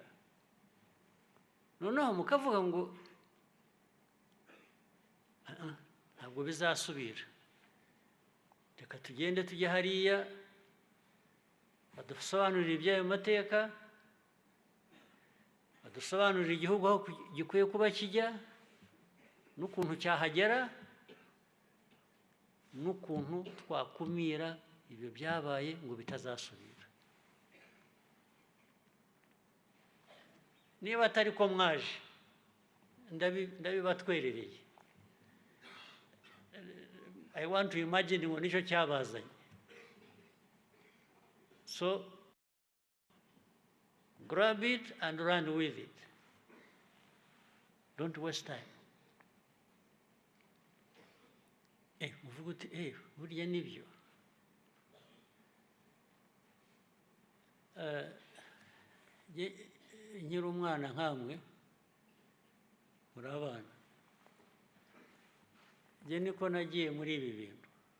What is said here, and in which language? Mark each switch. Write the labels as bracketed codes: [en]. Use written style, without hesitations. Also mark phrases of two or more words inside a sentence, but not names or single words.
[rw] Noneho mukavuga ngo ntabwo bizasubira, reka tugende tujye hariya badusobanurira iby'ayo mateka, badusobanurira igihugu aho gikwiye kuba kijya, n'ukuntu cyahagera, n'ukuntu twakumira ibyo byabaye ngo bitazasubira. Niba atari ko mwaje, ndabibatwerereye. [en] I want to imagine [rw] ngo nicyo cyabazanye. [en] So grab it and run with it. Don't waste time. [rw] Muvuga uti burya nibyo. Nkiri umwana nkamwe, muri abana, njye niko nagiye muri ibi bintu.